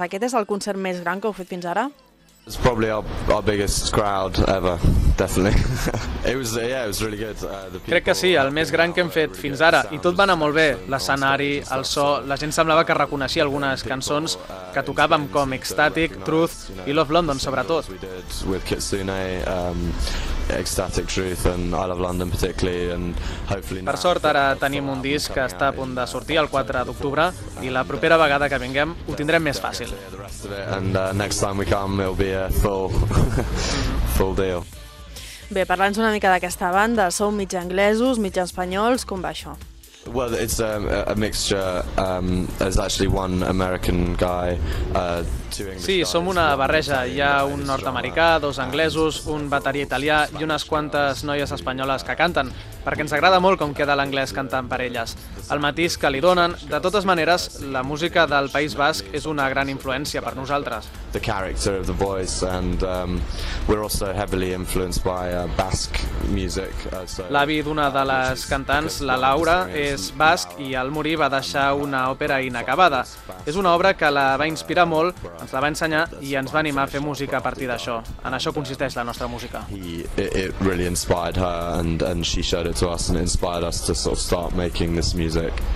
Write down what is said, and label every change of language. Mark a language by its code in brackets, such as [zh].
[ca] Aquest és el concert més gran que heu fet fins ara? [en] It's probably our biggest crowd ever, definitely. It was really good. [ca] Crec que sí, el més gran que hem fet fins ara, i tot va anar molt bé. L'escenari, el so, la gent semblava que reconeixia algunes cançons que tocàvem, com Ecstatic, Truth i Love London, sobretot. [en] With Kitsune, Ecstatic, Truth and I Love London particularly, and hopefully. [ca] Per sort, ara tenim un disc que està a punt de sortir el 4 d'octubre i la propera vegada que vinguem ho tindrem més fàcil. [en] And next time we come it'll be a full deal. [ca] Bé, parlant una mica d'aquesta banda, sou mig anglesos, mig espanyols, com va això? [en] Well, it's a mixture. There's actually one American guy, two English guys. [ca] Sí, som una barreja. Hi ha un nord-americà, dos anglesos, un bateria italià i unes quantes noies espanyoles que canten, perquè ens agrada molt com queda l'anglès cantant per elles. El matís que li donen, de totes maneres, la música del País Basc és una gran influència per nosaltres. [en] The character of the voice and we're also heavily influenced by Basque music. [ca] L'avi d'una de les cantants, la Laura, és basc i al morir va deixar una òpera inacabada. És una obra que la va inspirar molt, ens la va ensenyar i ens va animar a fer música a partir d'això. En això consisteix la nostra música. [en] It really inspired her and she showed it to us and inspired us to sort of start making this music.